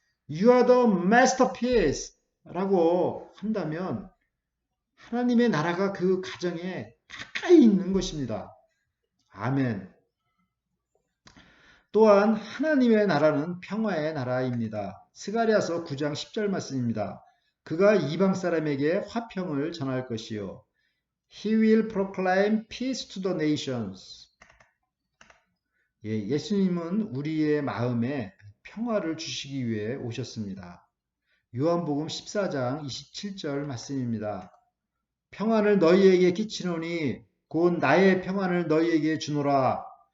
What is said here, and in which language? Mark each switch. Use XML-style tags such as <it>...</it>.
<en>You are the masterpiece</en> <ko>라고 한다면 하나님의 나라가 그 가정에 가까이 있는 것입니다. 아멘. 또한 하나님의 나라는 평화의 나라입니다. 스가랴서 9장 10절 말씀입니다. 그가 이방 사람에게 화평을 전할 것이요.</ko> <en>He will proclaim peace to the nations.</en> <ko>예수님은 우리의 마음에 평화를 주시기 위해 오셨습니다. 요한복음 14장 27절 말씀입니다. 평안을 너희에게 끼치노니 곧 나의 평안을 너희에게 주노라.</ko>